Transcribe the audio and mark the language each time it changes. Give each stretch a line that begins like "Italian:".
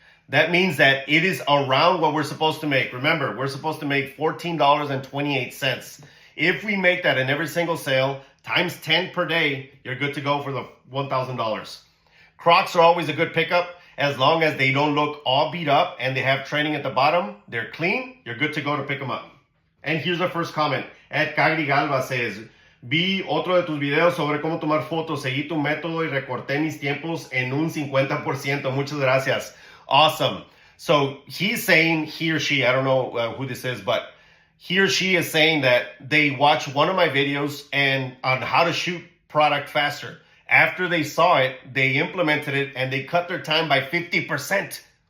English: That means that it is around what we're supposed to make. Remember, we're supposed to make $14.28. If we make that in every single sale, times 10 per day, you're good to go for the $1,000. Crocs are always a good pickup as long as they don't look all beat up and they have training at the bottom. They're clean. You're good to go to pick them up. And here's our first comment.
Spanish: Ed Cagri Galva says, vi otro de tus videos sobre cómo tomar fotos. Seguí tu método y recorté mis tiempos en un 50%. Muchas gracias. Awesome.
English: So he's saying, he or she, I don't know who this is, but he or she is saying that they watched one of my videos and on how to shoot product faster. After they saw it, they implemented it and they cut their time by 50%.